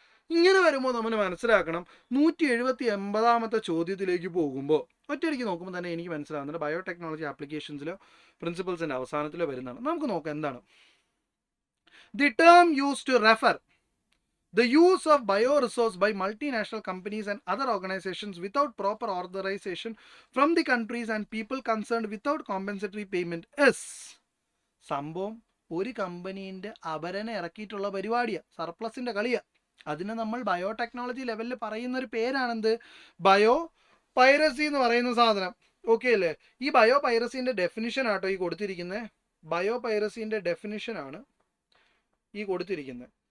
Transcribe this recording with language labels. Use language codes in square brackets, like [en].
[ml] ഇങ്ങനെ വരുമ്പോൾ നമ്മൾ മനസ്സിലാക്കണം 179ാമത്തെ ചോദ്യത്തിലേക്ക് പോകുമ്പോൾ ഒറ്റയടിക്ക് നോക്കുമ്പോൾ തന്നെ എനിക്ക് മനസ്സിലാകുന്നുണ്ട് ബയോടെക്നോളജി ആപ്ലിക്കേഷൻസിലോ പ്രിൻസിപ്പിൾസിൻ്റെ അവസാനത്തിലോ വരുന്നതാണ്. നമുക്ക് നോക്കാം എന്താണ്. [en] The term used to refer the use of bioresource by multinational companies and other organizations without proper authorization from the countries and people concerned without compensatory payment is. [ml] സംഭവം ഒരു കമ്പനീൻ്റെ അപരനെ ഇറക്കിയിട്ടുള്ള പരിപാടിയാണ്, സർപ്ലസിൻ്റെ കളിയാണ്. അതിനെ നമ്മൾ ബയോടെക്നോളജി ലെവലിൽ പറയുന്നൊരു പേരാണെന്ത്? ബയോ പൈറസി എന്ന് പറയുന്ന സാധനം. ഓക്കെ അല്ലേ? ഈ ബയോ പൈറസിൻ്റെ ഡെഫിനിഷൻ ആട്ടോ ഈ കൊടുത്തിരിക്കുന്നത്. ബയോ പൈറസിൻ്റെ ഡെഫിനിഷനാണ് ഈ കൊടുത്തിരിക്കുന്നത്.